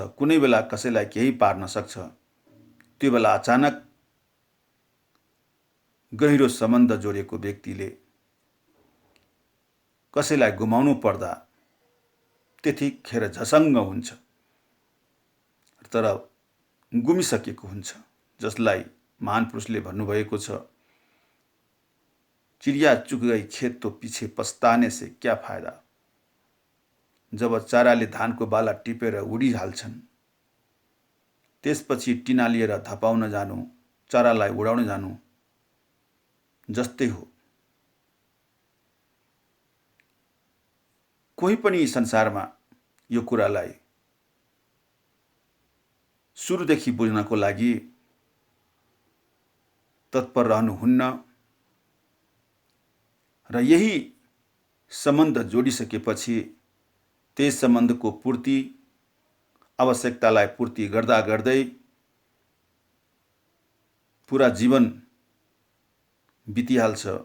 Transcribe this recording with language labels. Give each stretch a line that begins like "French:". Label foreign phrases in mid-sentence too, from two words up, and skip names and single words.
Nepali: कुनै बेला कसैलाई केही पार्न सक्छ। त्यो बेला अचानक गहिरो सम्बन्ध जोडेको व्यक्तिले कसैलाई गुमाउनु पर्दा त्यतिखेर झसङ्ग हुन्छ, तर गुमिसकेको हुन्छ। जसलाई महान पुरुषले भन्नुभएको छ,
Hindi: चिडिया चुक गई खेत तो पीछे पछताने से क्या फायदा।
Nepali: जब चराले धानको बाला टिपेर उडिहाल्छन्, त्यसपछि टिना लिएर धपाउन जानु, चरालाई उडाउन जानु जस्तै हो। कोही पनि संसारमा यो कुरालाई सुरुदेखि बुझ्नको लागि तत्पर रहनुहुन्न र यही सम्बन्ध जोडिसकेपछि त्यस सम्बन्धको पूर्ति आवश्यकतालाई पूर्ति गर्दा गर्दै पूरा जीवन बितिहाल्छ।